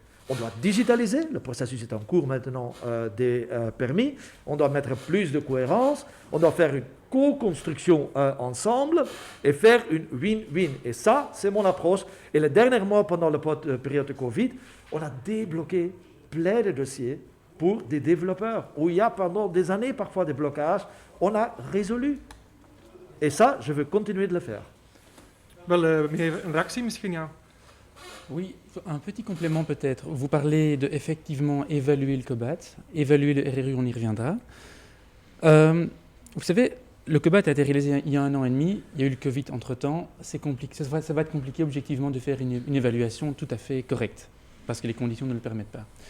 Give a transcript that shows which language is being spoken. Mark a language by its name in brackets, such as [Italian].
[French] On doit digitaliser, le processus est en cours maintenant des permis, on doit mettre plus de cohérence, on doit faire une co-construction ensemble et faire une win-win. Et ça, c'est mon approche. Et le dernier mois, pendant la période de Covid, on a débloqué plein de dossiers pour des développeurs, où il y a pendant des années parfois des blocages, on a résolu. Et ça, je veux continuer de le faire. [Dutch] Wel, meneer, een reactie misschien, ja. [French] Oui, un petit complément peut-être. Vous parlez de effectivement évaluer le COBAT, évaluer le RRU, on y reviendra. Vous savez, le COBAT a été réalisé il y a 1 an et demi, il y a eu le Covid entre-temps, c'est compliqué, ça va être compliqué objectivement de faire une évaluation tout à fait correcte, parce que les conditions ne le permettent pas.